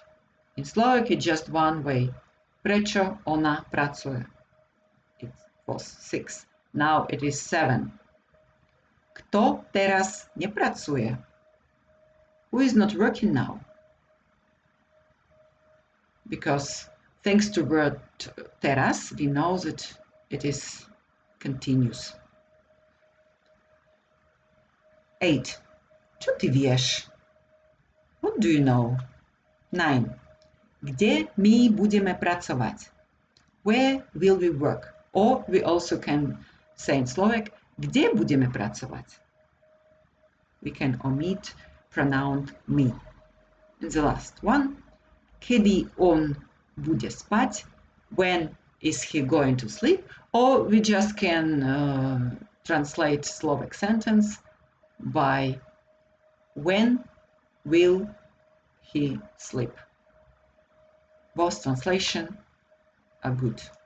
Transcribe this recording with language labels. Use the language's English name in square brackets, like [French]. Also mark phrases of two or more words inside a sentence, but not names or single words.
[English] In Slovak, it's just one way. [Slovak] Prečo ona pracuje? [English] It was 6. Now it is 7. [Slovak] Kto teraz nepracuje? [English] Who is not working now? Because thanks to word teraz, we know that it is continuous. 8. [Slovak] Čo ty vieš? [English] What do you know? 9. [Slovak] Kde my budeme pracovať? [English] Where will we work? Or we also can say in Slovak, [Slovak] kde budeme pracovať? [English] we can omit pronoun me. And the last one, [Slovak] kedy on bude spať, [English] when is he going to sleep, or we just can translate Slovak sentence by when will he sleep. Both translation are good.